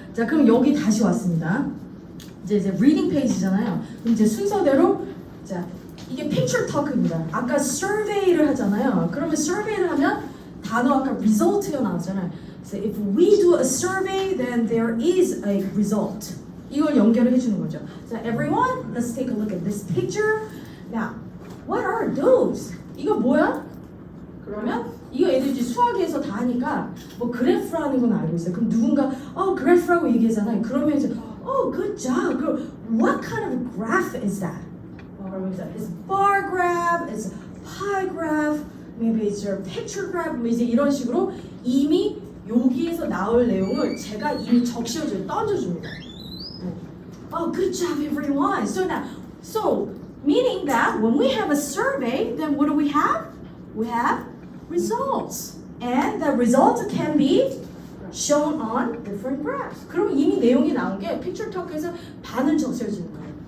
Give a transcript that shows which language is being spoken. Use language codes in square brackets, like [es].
[ko] 자, 그럼 여기 다시 왔습니다. 이제 reading page잖아요. 그럼 이제 순서대로 자, 이게 picture talk입니다. 아까 survey를 하잖아요. 그러면 survey를 하면 단어 아까 result가 나왔잖아요. [en] So if we do a survey, then there is a result. [ko] 이걸 연결을 해주는 거죠. [en] So everyone, let's take a look at this picture. Now, what are those? [ko] 이거 뭐야? 그러면 이거 애들이 이제 수학에서 다 하니까 뭐 그래프라는 건 알고 있어요. 그럼 누군가 그래프라고 얘기하잖아요. 그러면 이제 [en] good job. 그럼 what kind of graph is that? It's bar graph, it's pie graph, maybe it's your picture graph. [ko] 이제 이런 식으로 이미 여기에서 나올 내용을 제가 이미 적셔줘요. 던져줍니다. [en] Good job, everyone. So meaning that when we have a survey, then what do we have? We have results, and the results can be shown on different graphs. [ko] 그럼 이미 내용이 나온 게 picture talk에서 반은 적셔지는 거예요.